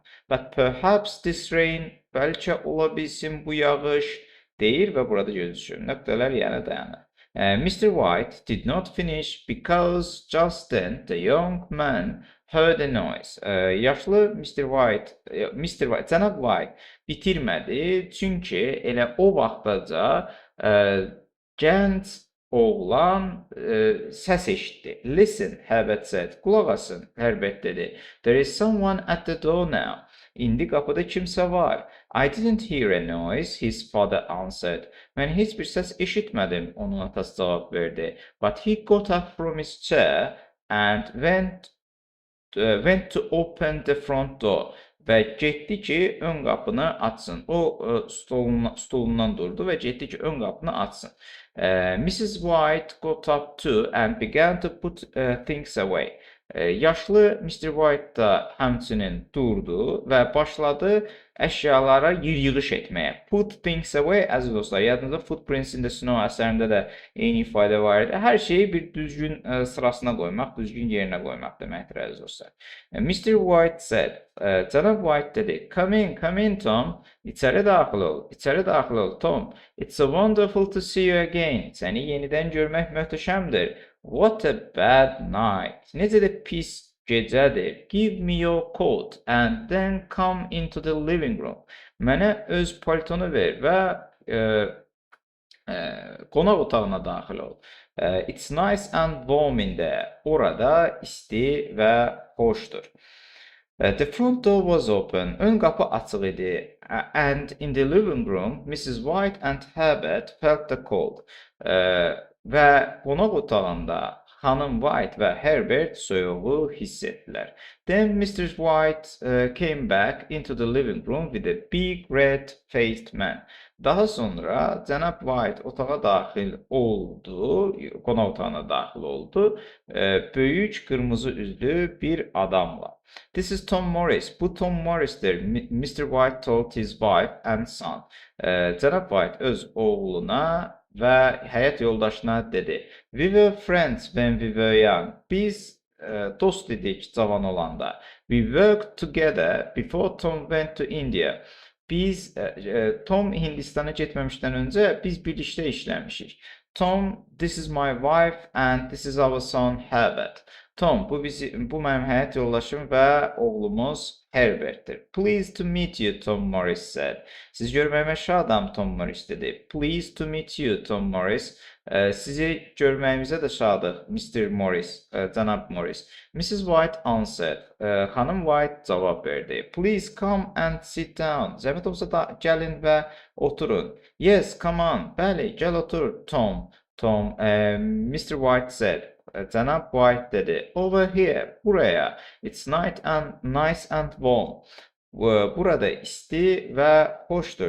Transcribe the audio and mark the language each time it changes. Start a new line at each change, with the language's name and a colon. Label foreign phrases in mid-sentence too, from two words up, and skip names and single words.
English: But perhaps this rain,
Azerbaijani: bəlkə ola bilsin bu yağış deyir və burada gözləyir. Nöqtələr yəni dayanır.
English: Mr. White did not finish because just then the young man heard a noise.
Azerbaijani: Yaşlı cənab White bitirmədi, çünki elə o vaxtdaca gənc oğlan səs eşitdi.
English: Listen, Herbert said.
Azerbaijani: Qulaq asın, Herbert dedi.
English: There is someone at the door now.
Azerbaijani: İndi qapıda kimsə var.
English: I didn't hear a noise, his father answered.
Azerbaijani: Mən heç bir səs eşitmədim, onun atası cavab verdi.
English: But he got up from his chair and went to open the front door.
Azerbaijani: Və getdi ki, ön qapını açsın. O stolundan durdu və getdi ki, ön qapını açsın.
English: Mrs. White got up too and began to put things away.
Azerbaijani: Yaşlı Mr. White da həmçinin durdu və başladı əşyalara yığış etməyə.
English: Put things away,
Azerbaijani: əziz dostlar, yadınızda Footprints in the Snow əsərində də eyni ifadə var idi. Hər şeyi bir düzgün sırasına qoymaq, düzgün yerinə qoymaq deməkdir, əziz dostlar.
English: Mr. White said,
Azerbaijani: cənab White dedi,
English: come in, Tom.
Azerbaijani: İçəri daxil ol, Tom.
English: It's so wonderful to see you again.
Azerbaijani: Səni yenidən görmək möhtəşəmdir.
English: What a bad night.
Azerbaijani: Necə də pis gecədir.
English: Give me your coat and then come into the living room.
Azerbaijani: Mənə öz paltonu ver və qonaq otağına daxil ol.
English: It's nice and warm in there.
Azerbaijani: Orada isti və xoşdur.
English: The front door was open.
Azerbaijani: Ön qapı açıq idi.
English: And in the living room, Mrs. White and Herbert felt the cold.
Azerbaijani: Və qonaq otağında xanım White və Herbert soyuğu hiss etdilər.
English: Then Mr. White came back into the living room with a big red-faced man.
Azerbaijani: Daha sonra cənab White otağa daxil oldu, qonaq otağına daxil oldu, böyük qırmızı üzlü bir adamla.
English: This is Tom Morris.
Azerbaijani: Bu Tom Morris'tir.
English: Mr. White told his wife and son.
Azerbaijani: Cənab White öz oğluna və həyat yoldaşına dedi.
English: We were friends when we were young.
Azerbaijani: Biz dost idik cavan olanda.
English: We worked together before Tom went to India.
Azerbaijani: Biz Tom Hindistan'a getməmişdən öncə biz birlikdə işləmişik.
English: Tom, this is my wife and this is our son Herbert.
Azerbaijani: Tom, bu mənim həyat yoldaşım və oğlumuz Herbert'tir.
English: Pleased to meet you, Tom Morris said.
Azerbaijani: Sizi görməyimə şadam, Tom Morris dedi.
English: Pleased to meet you, Tom Morris.
Azerbaijani: Sizi görməyimizə də şadıq, Mr. Morris, cənab Morris.
English: Mrs. White answered.
Azerbaijani: Xanım White cavab verdi.
English: Please come and sit down.
Azerbaijani: Zəhmət olsa da gəlin və oturun.
English: Yes, come on.
Azerbaijani: Bəli, gəl otur, Tom.
English: Mr. White said.
Azerbaijani: Cənab White dedi.
English: Over here, buraya. It's nice and warm.
Azerbaijani: Burada isti və xoşdur.